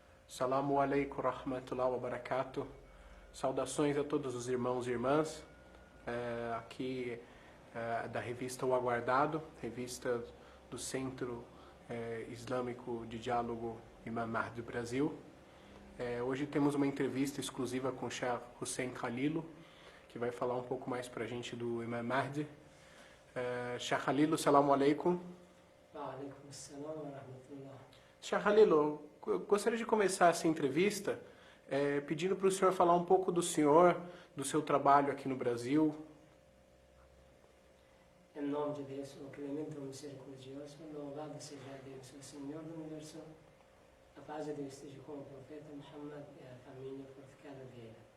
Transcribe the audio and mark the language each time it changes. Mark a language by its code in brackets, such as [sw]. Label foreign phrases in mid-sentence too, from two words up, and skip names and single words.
[ar] السلام عليكم رحمة الله وبركاته. [pt] Saudações a todos os irmãos e irmãs. Aqui da revista O Aguardado, revista do Centro Islâmico de Diálogo Imam Mahdi do Brasil. Hoje temos uma entrevista exclusiva com o Sheikh Hussein Khalilo, que vai falar um pouco mais para a gente do Imam Mahdi. Sheikh Khalilo, [ar] السلام عليكم. وعليكم السلام ورحمة الله. [pt] Sheikh Khalilo, eu gostaria de começar essa entrevista pedindo para o senhor falar um pouco do senhor, do seu trabalho aqui no Brasil. Em nome de Deus, o clemente, o misericordioso, louvado seja Deus, o Senhor do Universo, a paz de Deus esteja com o profeta Muhammad e a família fortificada dele.